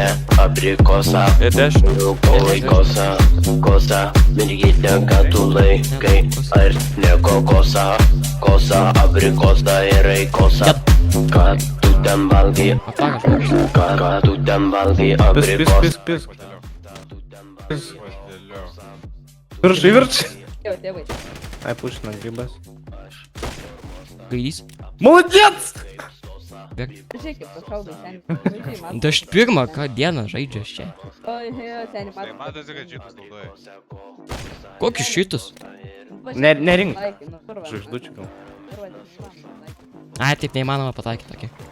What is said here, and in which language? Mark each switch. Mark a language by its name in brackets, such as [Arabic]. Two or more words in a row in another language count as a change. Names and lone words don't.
[Lithuanian] Abrikosą, rūkai kosą, kosą, mergytė, ką tu laikai, ar ne kokosą, kosą, abrikosą ir aikosą. Ką tu ten valgai, ką tu ten valgai, abrikosą. [Russian] Верши. Делай. Ай, пусть на грибас. [Lithuanian] Gaidys. [Russian] Молодец! [Lithuanian] Žiūrėk, pašaudai, seniai. Tai aš pirmą dieną žaidžiu čia. Oi, seniai, matai. Matosi, kad šitus naudoja. Kokius šitus? Nerink. Nu, Žvaigždučių gal. Ai, taip neįmanoma pataikyti tokį.